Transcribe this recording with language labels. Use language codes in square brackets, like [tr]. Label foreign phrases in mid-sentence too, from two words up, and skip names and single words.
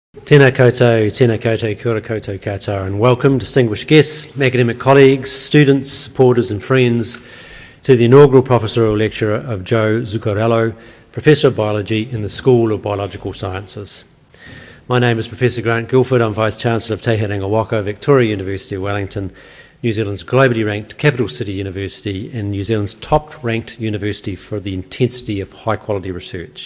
[mi] Tēnā koutou, kia ora koutou katoa, [en] and welcome, distinguished guests, academic colleagues, students, supporters and friends, to the inaugural professorial lecture of Joe Zuccarello, Professor of Biology in the School of Biological Sciences. My name is Professor Grant Guilford. I'm Vice-Chancellor of Te Herenga Waka, Victoria University of Wellington, New Zealand's globally ranked capital city university and New Zealand's top-ranked university for the intensity of high-quality research.